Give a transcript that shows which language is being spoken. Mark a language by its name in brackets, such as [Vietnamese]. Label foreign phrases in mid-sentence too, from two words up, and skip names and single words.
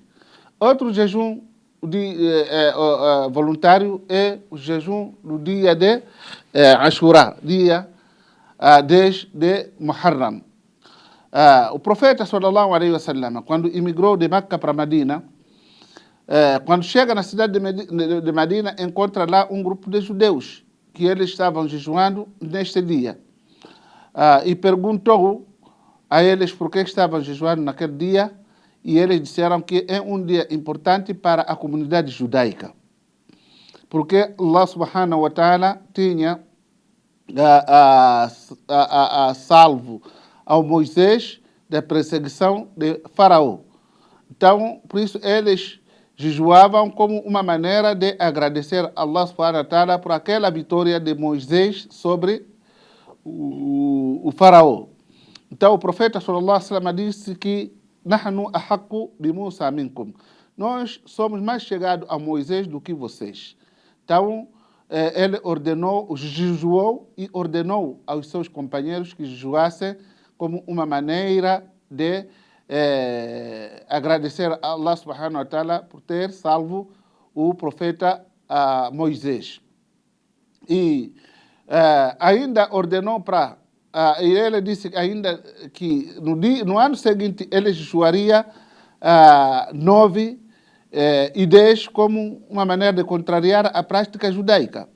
[Portuguese] Outro jejum voluntário é o jejum no dia de Ashura, dia 10 de Muharram. [Arabic] O profeta صلى الله عليه وسلم, [Portuguese] quando imigrou de Meca para Medina, quando chega na cidade de Medina, encontra lá um grupo de judeus que eles estavam jejuando neste dia. E perguntou a eles por que estavam jejuando naquele dia, e eles disseram que é um dia importante para a comunidade judaica, porque [Arabic] الله سبحانه وتعالى [Portuguese] tinha salvo ao Moisés da perseguição de Faraó. Então, por isso, eles jejuavam como uma maneira de agradecer a [Arabic] الله سبحانه وتعالى [Portuguese] por aquela vitória de Moisés sobre o Faraó. Então, o profeta [Arabic] صلى الله عليه وسلم [Portuguese] disse que [Arabic] نحن أحق بموسى منكم. [Portuguese] Nós somos mais chegados a Moisés do que vocês. Então, ele jejuou e ordenou aos seus companheiros que jejuassem como uma maneira de agradecer a [Arabic] الله سبحانه وتعالى [Portuguese] por ter salvo o profeta Moisés. E ainda ordenou e ele disse ainda que no ano seguinte ele jejuaria 9 e 10 como uma maneira de contrariar a prática judaica.